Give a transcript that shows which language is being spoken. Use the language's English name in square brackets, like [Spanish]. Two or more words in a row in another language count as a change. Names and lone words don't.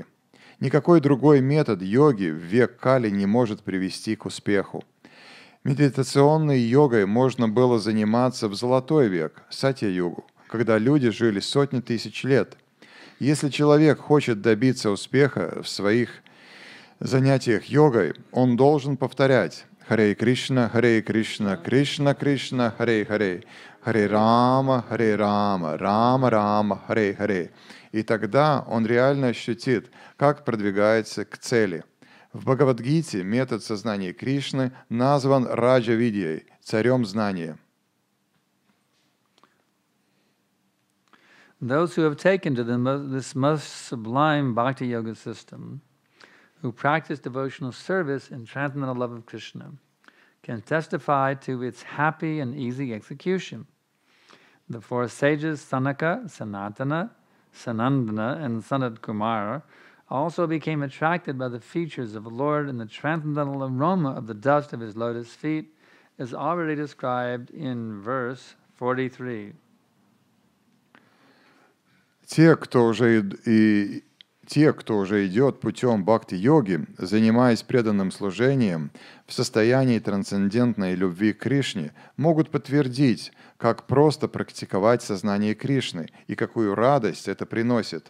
[Russian] Никакой другой метод йоги в век Кали не может привести к успеху. Медитационной йогой можно было заниматься в Золотой век, Сатья-югу, когда люди жили сотни тысяч лет. Если человек хочет добиться успеха в своих занятиях йогой, он должен повторять Харе Кришна, Кришна Кришна, Харе Харе, Харе Рама, Рама Рама, Харе Харе. И тогда он реально ощутит, как продвигается к цели. В Бхагавад-гите метод сознания Кришны назван Раджа-видьей, царем знания. [English] Those who have taken to this most sublime bhakti yoga system, who practice devotional service and transcendental love of Krishna, can testify to its happy and easy execution. The four sages Sanaka, Sanatana, Sanandana, and Sanat Kumara also became attracted by the features of the Lord and the transcendental aroma of the dust of his lotus feet, as already described in verse 43. [Russian] Те, кто уже идет путем бхакти-йоги, занимаясь преданным служением в состоянии трансцендентной любви к Кришне, могут подтвердить, как просто практиковать сознание Кришны и какую радость это приносит.